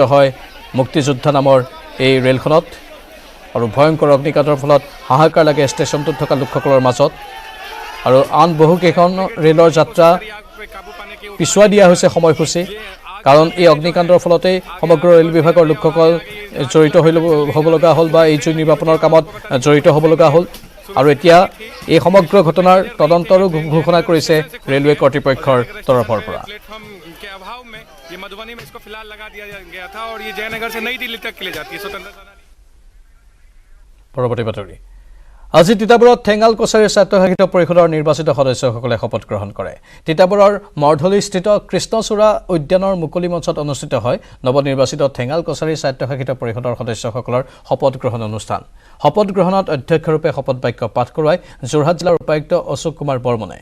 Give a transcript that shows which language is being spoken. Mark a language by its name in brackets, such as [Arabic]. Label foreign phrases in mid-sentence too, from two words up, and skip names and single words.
[Assamese] হয় মুক্তিযোদ্ধা নামৰ এই ৰেলখনত আৰু ভয়ংকৰ অগ্নিকাণ্ডৰ ফলত হাহাকাৰ লাগে ষ্টেচনটোত থকা লোকসকলৰ মাজত আৰু আন বহুকেইখন ৰেলৰ যাত্ৰা পিছুৱাই দিয়া হৈছে সময়সূচী কাৰণ এই অগ্নিকাণ্ডৰ ফলতেই সমগ্ৰ ৰেল বিভাগৰ লোকসকল জড়িত হ'ব লগা হ'ল বা এই জুই নিৰ্বাপনৰ কামত জড়িত হ'ব লগা হ'ল আৰু এতিয়া এই সমগ্ৰ ঘটনাৰ তদন্তৰো ঘোষণা কৰিছে ৰেলৱে কৰ্তৃপক্ষৰ তৰফৰ পৰা [Hindi] ये मधुबनी में इसको फिलहाल लगा दिया गया था और ये जयनगर से नई दिल्ली तक के लिए जाती है स्वतंत्रता [Assamese] পৰৱৰ্তী বাতৰি আজি তিতাবৰত ঠেঙাল কছাৰীৰ স্বায়ত্তশাসিত পৰিষদৰ নিৰ্বাচিত সদস্যসকলে শপত গ্ৰহণ কৰে। তিতাবৰৰ মৰ্ধলিস্থিত কৃষ্ণচূড়া উদ্যানৰ মুকলি মঞ্চত অনুষ্ঠিত হয় নৱনিৰ্বাচিত ঠেঙাল কছাৰীৰ স্বায়ত্তশাসিত পৰিষদৰ সদস্যসকলৰ শপত গ্ৰহণ অনুষ্ঠান। শপত গ্ৰহণত অধ্যক্ষৰূপে শপত বাক্য পাঠ কৰোৱাই যোৰহাট জিলাৰ উপায়ুক্ত অশোক কুমাৰ বৰ্মনে।